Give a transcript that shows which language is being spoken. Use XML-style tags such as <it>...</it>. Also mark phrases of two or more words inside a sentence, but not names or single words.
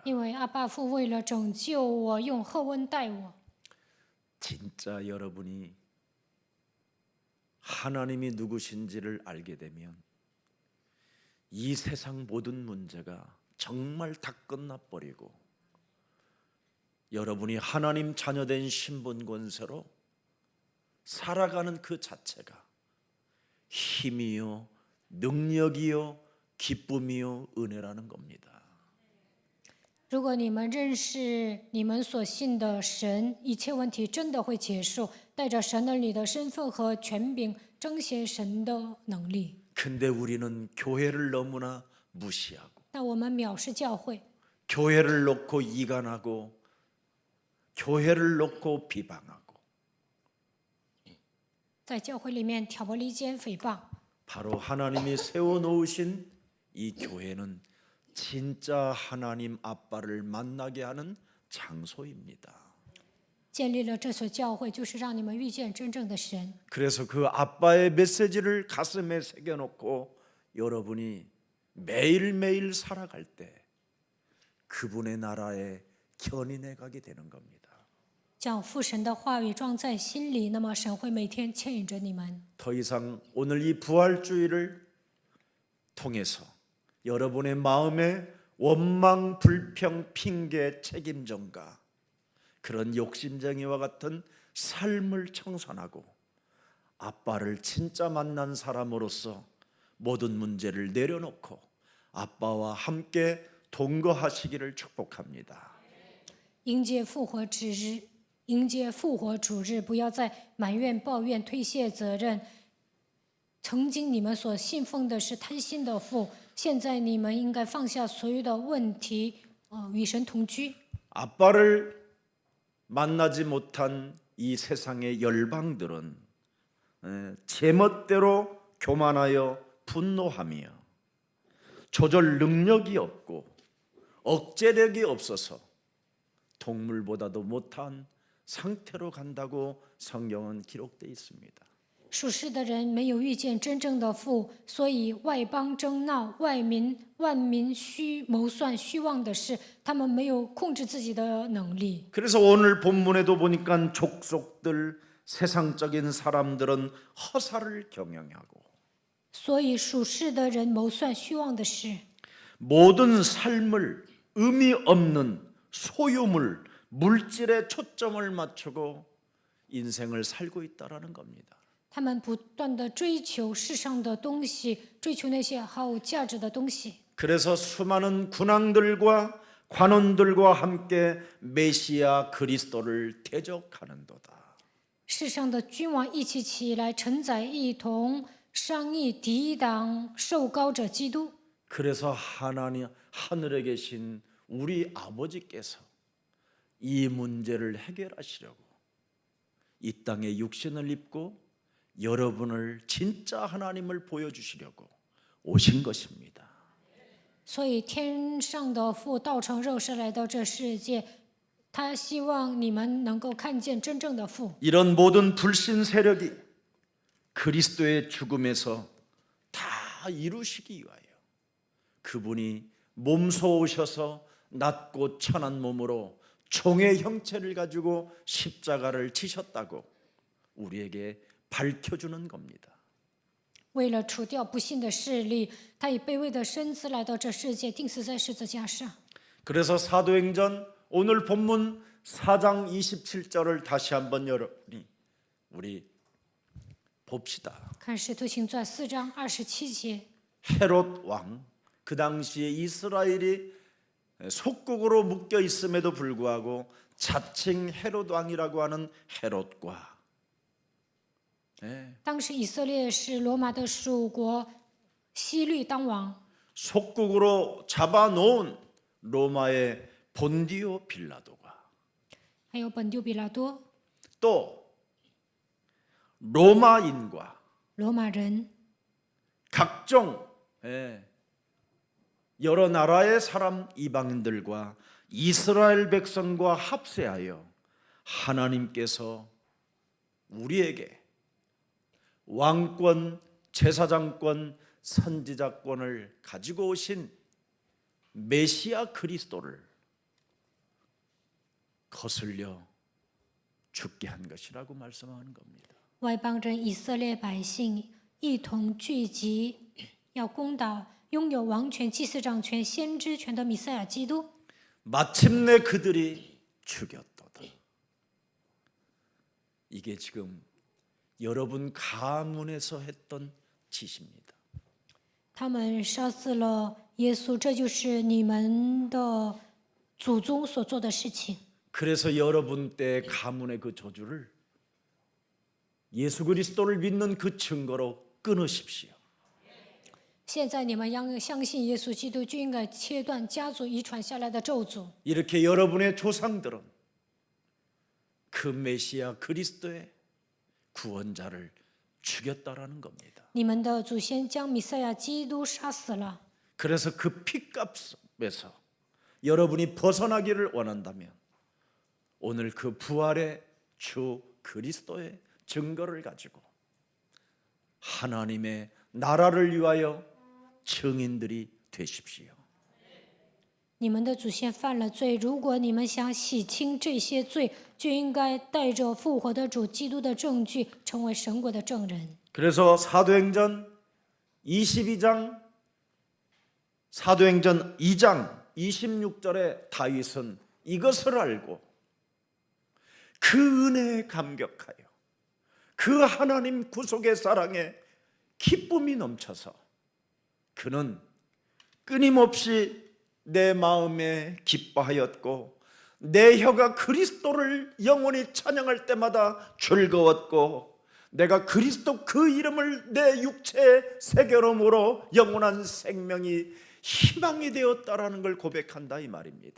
<zh>因为阿爸父为了拯救我，用厚恩待我。</zh> <ko>진짜 여러분이 하나님이 누구신지를 알게 되면 이 세상 모든 문제가 정말 다 끝나버리고 여러분이 하나님 자녀된 신분 권세로 살아가는 그 자체가 힘이요, 능력이요, 기쁨이요, 은혜라는 겁니다.</ko> <zh>如果你们认识你们所信的神，一切问题真的会结束，带着神儿女的身份和权柄，彰显神的能力。</zh> <ko>근데 우리는 교회를 너무나 무시하고</ko> <zh>但我们藐视教会，</zh> <ko>교회를 놓고 이간하고 교회를 놓고 비방하고</ko> <zh>在教会里面挑拨离间、诽谤。</zh> <ko>바로 하나님이 세워놓으신 이 교회는 진짜 하나님 아빠를 만나게 하는 장소입니다.</ko> <zh>建立了这所教会，就是让你们遇见真正的神。</zh> <ko>그래서 그 아빠의 메시지를 가슴에 새겨놓고 여러분이 매일매일 살아갈 때 그분의 나라에 견인해 가게 되는 겁니다.</ko> <zh>将父神的话语装在心里，那么神会每天牵引着你们。</zh> <ko>더 이상 오늘 이 부활주의를 통해서 여러분의 마음에 원망, 불평, 핑계, 책임전가 그런 욕심쟁이와 같은 삶을 청산하고 아빠를 진짜 만난 사람으로서 모든 문제를 내려놓고 아빠와 함께 동거하시기를 축복합니다.</ko> <zh>迎接复活之日，迎接复活主日，不要再埋怨、抱怨、推卸责任。曾经你们所信奉的是贪心的父，现在你们应该放下所有的问题，与神同居。</zh> <ko>아빠를 만나지 못한 이 세상의 열방들은 제멋대로 교만하여 분노하며 조절 능력이 없고 억제력이 없어서 동물보다도 못한 상태로 간다고 성경은 기록되어 있습니다.</ko> <zh>属世的人没有遇见真正的父，所以外邦争闹，万民谋算虚妄的事，他们没有控制自己的能力。</zh> <ko>그래서 오늘 본문에도 보니까 족속들 세상적인 사람들은 허사를 경영하고</ko> <zh>所以属世的人谋算虚妄的事，</zh> <ko>모든 삶을 의미 없는 소유물, 물질에 초점을 맞추고 인생을 살고 있다라는 겁니다.</ko> <zh>他们不断的追求世上的东西，追求那些毫无价值的东西。</zh> <ko>그래서 수많은 군왕들과 관원들과 함께 메시아 그리스도를 대적하는도다.</ko> <zh>世上的君王一起起来，承载一同商议抵挡受膏者基督。</zh> <ko>그래서 하늘에 계신 우리 아버지께서 이 문제를 해결하시려고 이 땅에 육신을 입고 여러분을 진짜 하나님을 보여주시려고 오신 것입니다.</ko> <zh>所以天上的父道成肉身来到这世界，他希望你们能够看见真正的父。</zh> <ko>이런 모든 불신 세력이 그리스도의 죽음에서 다 이루시기 위하여 그분이 몸소 오셔서 낮고 천한 몸으로 종의 형체를 가지고 십자가를 지셨다고 우리에게 밝혀주는 겁니다.</ko> <zh>为了除掉不幸的势力，他以卑微的身子来到这世界，钉死在十字架上。</zh> <ko>그래서 사도행전 오늘 본문 4장 27절을 다시 한번 여러분이 우리 봅시다.</ko> <zh>看《使徒行传》4章27节，</zh> <ko>헤롯 왕, 그 당시에 이스라엘이 속국으로 묶여 있음에도 불구하고 자칭 헤롯 왕이라고 하는 헤롯과</ko> <zh>当时以色列是罗马的属国，希律当王，</zh> <ko>속국으로 잡아놓은 로마의 본디오 빌라도가</ko> <zh>还有本丢比拉多、</zh> <ko>또 로마인과</ko> <zh>罗马人、</zh> <ko>각종 여러 나라의 사람 이방인들과 이스라엘 백성과 합세하여 하나님께서 우리에게 왕권, 제사장권, 선지자권을 가지고 오신 메시아 그리스도를 거슬려 죽게 한 것이라고 말씀하는 겁니다.</ko> <zh>外邦人以色列百姓一同聚集，要攻打拥有王权、祭司长权、先知权的弥赛亚基督。</zh> <ko>마침내 그들이 죽였도다. 이게 지금 여러분 가문에서 했던 짓입니다.</ko> <zh>他们杀死了耶稣，这就是你们的祖宗所做的事情。</zh> <ko>그래서 여러분 때 가문의 그 저주를 예수 그리스도를 믿는 그 증거로 끊으십시오.</ko> <zh>现在你们相信耶稣基督，就应该切断家族遗传下来的咒诅。</zh> <ko>이렇게 여러분의 조상들은 그 메시아 그리스도의 구원자를 죽였다라는 겁니다.</ko> <zh>你们的祖先将弥赛亚基督杀死了，</zh> <ko>그래서 그 피값에서 여러분이 벗어나기를 원한다면 오늘 그 부활의 주 그리스도의 증거를 가지고 하나님의 나라를 위하여 증인들이 되십시오.</ko> <zh>你们的祖先犯了罪，如果你们想洗清这些罪，就应该带着复活的主基督的证据，成为神国的证人。</zh> <ko>그래서 사도행전 22장 사도행전 2장 26절에 다윗은 이것을 알고 그 은혜에 감격하여 그 하나님 구속의 사랑에 기쁨이 넘쳐서 그는 끊임없이 내 마음에 기뻐하였고 내 혀가 그리스도를 영원히 찬양할 때마다 즐거웠고 내가 그리스도 그 이름을 내 육체에 새겨놓음으로 영원한 생명이 희망이 되었다라는 걸 고백한다 이 말입니다.</ko>